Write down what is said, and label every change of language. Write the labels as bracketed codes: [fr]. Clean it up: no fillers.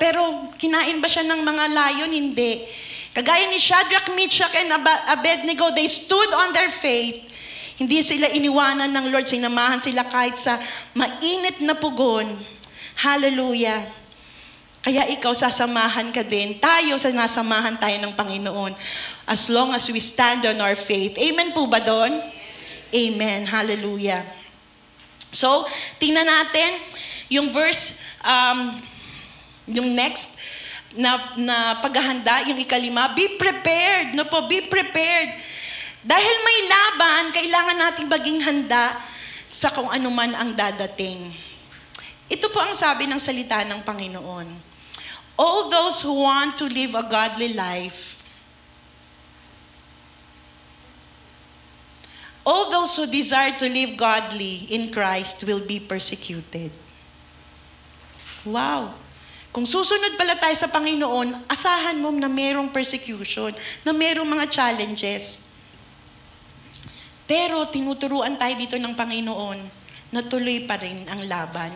[tl] Pero kinain ba siya ng mga lion? Hindi. Kagaya ni [en] Shadrach, Meshach, and Abednego, they stood on their faith. [tl] Hindi sila iniwanan ng Lord. Sinamahan sila kahit sa mainit na pugon. Hallelujah. Kaya ikaw, sasamahan ka din. Tayo, nasamahan tayo ng Panginoon. [en] As long as we stand on our faith. [tl] Amen po ba doon? Amen. Hallelujah. So, tingnan natin yung verse, yung next na paghahanda, yung ikalima. [en] Be prepared. [tl] No po, [en] be prepared. [tl] Dahil may laban, kailangan nating maging handa sa kung ano man ang dadating. Ito po ang sabi ng salita ng Panginoon. [en] All those who want to live a godly life, all those who desire to live godly in Christ will be persecuted. Wow! [tl] Kung susunod pala tayo sa Panginoon, asahan mo na mayroong persecution, na mayroong mga challenges. Pero tinuturuan tayo dito ng Panginoon na tuloy pa rin ang laban.